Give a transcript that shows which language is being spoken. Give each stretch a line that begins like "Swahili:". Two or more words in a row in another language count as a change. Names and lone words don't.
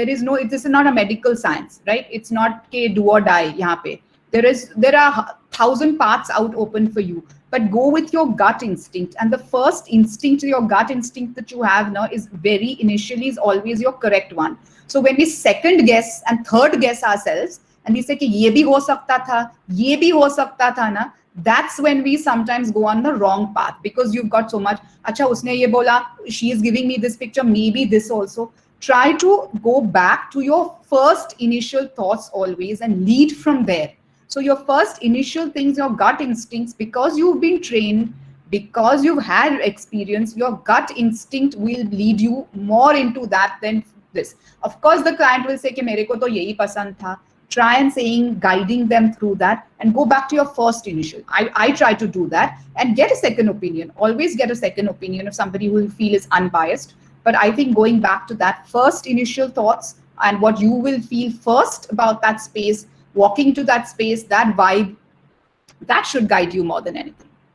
English: This is not a medical science, right? It's not ke do or die
Hindi: यहाँ पे.
English: There are 1,000 paths out open for you, but go with your gut instinct. And the first instinct, your gut instinct that you have now is very initially is always your correct one. So when we second guess and third guess ourselves and we say
Hindi: कि ये भी हो सकता था, ये भी हो सकता था ना,
English: that's when we sometimes go on the wrong path, because you've got so much,
Hindi: अच्छा उसने ये बोला,
English: she is giving me this picture, maybe this also. Try to go back to your first initial thoughts always and lead from there. So your first initial things, your gut instincts, because you've been trained, because you've had experience, your gut instinct will lead you more into that than this. Of course, the client will say,
Hindi: "कि मेरे को तो यही पसंद था."
English: Try and guiding them through that and go back to your first initial. I try to do that and get a second opinion. Always get a second opinion of somebody who you feel is unbiased. But I think going back to that first initial thoughts and what you will feel first about that space, walking to that space, that vibe, that should guide you more than anything.